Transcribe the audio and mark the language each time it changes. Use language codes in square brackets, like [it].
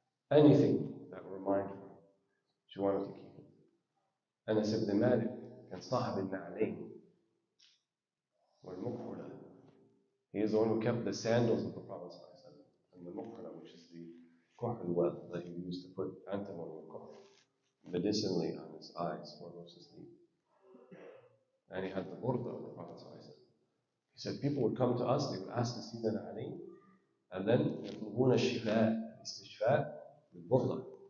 [en] Anything that would remind her, she wanted to keep it. [ar] Anas ibn Malik كان صاحب النعلين والمكحلة [en] He is the one who kept the sandals of the Prophet and the mukhra, which is the kuhl well that he used to put antimony medicinally on his eyes or goes to sleep. And he had the burda of the Prophet. He said people would come to us, they would ask to see Sayyidina Ali, and then [ar] يطلبون الشفاء الاستشفاء بالبرده.